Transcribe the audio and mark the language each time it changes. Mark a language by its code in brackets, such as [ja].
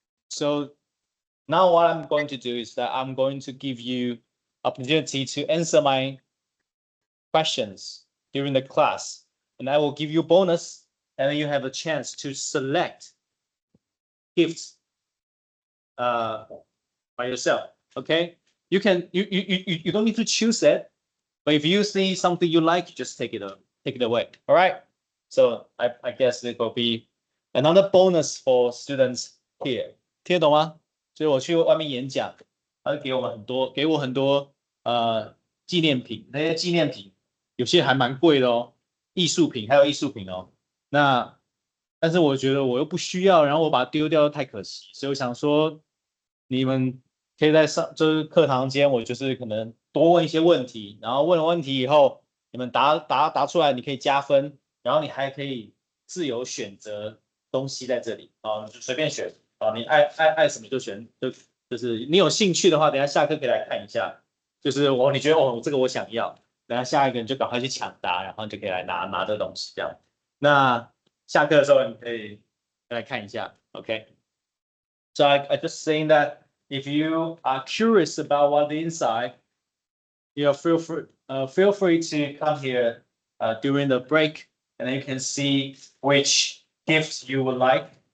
[en] So now what I'm going to do is that I'm going to give you opportunity to answer my questions during the class, and I will give you bonus, and then you have a chance to select gifts by yourself. Okay, you don't need to choose it, but if you see something you like, just take it away. All right. So I guess it will be another bonus for students here. [zh] 听得懂吗？所以我去外面演讲，他给我很多纪念品，那些纪念品有些还蛮贵的哦，还有艺术品哦。但是我觉得我又不需要，然后我把它丢掉太可惜，所以我想说，你们可以在就是课堂间，我就是可能多问一些问题，然后问了问题以后，你们答出来，你可以加分，然后你还可以自由选择东西在这里啊，就随便选啊，你爱什么就选，就是你有兴趣的话，等一下下课可以来看一下。就是你觉得这个我想要，等一下下一个人就赶快去抢答，然后就可以来拿这东西这样。那下课的时候你可以来看一下，OK？ [en] So I just saying that if you are curious about what the inside, you feel free to come here during the break, and then you can see which gifts you would like.